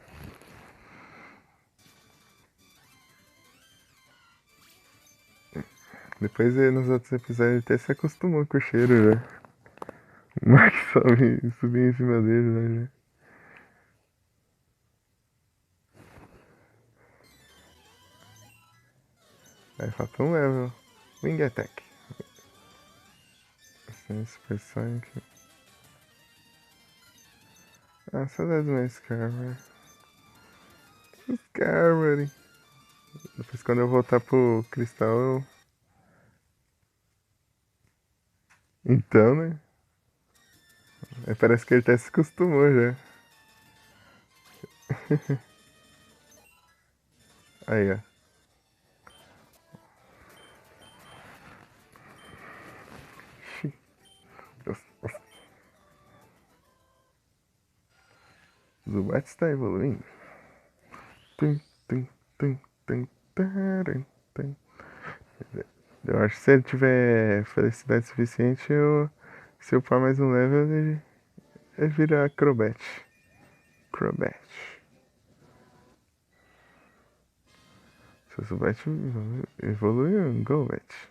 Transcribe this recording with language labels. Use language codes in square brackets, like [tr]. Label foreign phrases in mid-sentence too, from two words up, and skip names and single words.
[pt] Depois nos outros episódios ele até se acostumou com o cheiro já. O Max subia em cima dele, né? Já. Aí falta um level. Wing Attack. Assim, Super Sonic. Ah, saudades mais Scarver. Scarver. Depois quando eu voltar pro Cristal eu... Então, né? Parece que ele até se acostumou já. Aí, ó. Zubat está evoluindo. Tum, tum, tum, tum, taran, tum. Eu acho que se ele tiver felicidade suficiente, se eu upar mais um level, ele vira Crobat. Crobat. Se o Zubat evoluiu em Golbat.